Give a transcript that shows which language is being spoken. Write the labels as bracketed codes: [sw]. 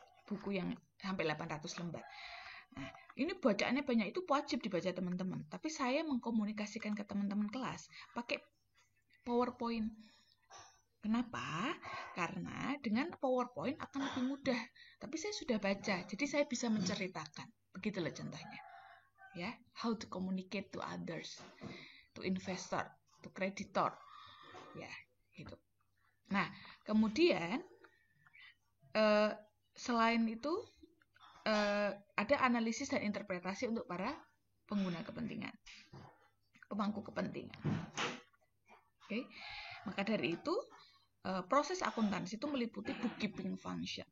[id] Buku yang sampai 800 lembar. Nah, ini bacaannya banyak, itu wajib dibaca teman-teman. Tapi saya mengkomunikasikan ke teman-teman kelas pakai PowerPoint. Kenapa? Karena dengan PowerPoint akan lebih mudah. Tapi saya sudah baca, jadi saya bisa menceritakan. Begitu loh contohnya. [en] Ya, how to communicate to others, to investor, to creditor. [id] Ya, gitu. Nah, kemudian selain itu ada analisis dan interpretasi untuk para pengguna kepentingan, pemangku kepentingan. Oke, maka dari itu proses akuntansi itu meliputi bookkeeping function.